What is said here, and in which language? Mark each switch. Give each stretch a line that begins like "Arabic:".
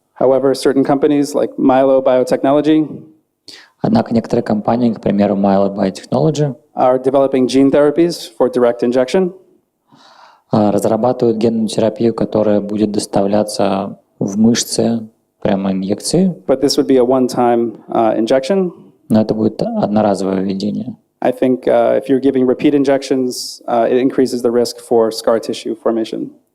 English: However, certain companies like Milo Biotechnology
Russian: Однако некоторые компании, к примеру, Milo Biotechnology,
English: are developing gene therapies for direct injection.
Russian: Разрабатывают генную терапию, которая будет доставляться в мышцы прямо инъекции.
English: But this would be a one-time injection.
Russian: Но это будет одноразовое введение.
English: I think if you're giving repeat injections, it increases the risk for scar tissue formation.